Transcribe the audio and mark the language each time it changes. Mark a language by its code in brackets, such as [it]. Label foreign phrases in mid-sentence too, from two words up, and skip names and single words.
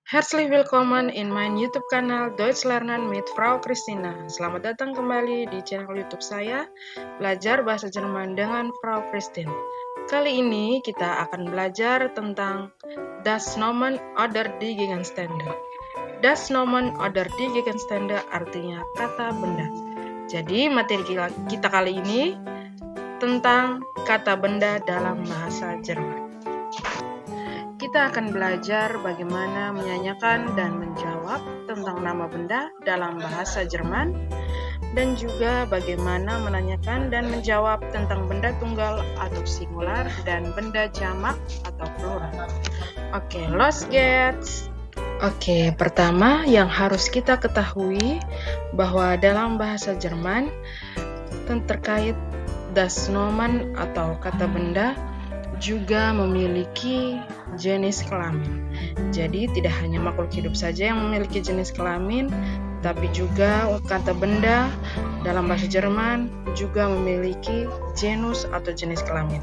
[de] Herzlich willkommen in mein YouTube-kanal Deutsch Lernen mit Frau Christina. [id] Selamat datang kembali di channel YouTube saya, Belajar Bahasa Jerman dengan Frau Christine. Kali ini kita akan belajar tentang [de] Das Nomen oder die Gegenstände. Das Nomen oder die Gegenstände [id] artinya kata benda. Jadi materi kita kali ini tentang kata benda dalam bahasa Jerman. Kita akan belajar bagaimana menyanyikan dan menjawab tentang nama benda dalam bahasa Jerman, dan juga bagaimana menanyakan dan menjawab tentang benda tunggal atau singular dan benda jamak atau plural. Oke, [de] los geht's! [id] Oke, pertama yang harus kita ketahui bahwa dalam bahasa Jerman terkait [de] das Nomen [id] atau kata benda juga memiliki jenis kelamin. Jadi tidak hanya makhluk hidup saja yang memiliki jenis kelamin, tapi juga kata benda dalam bahasa Jerman juga memiliki genus atau jenis kelamin.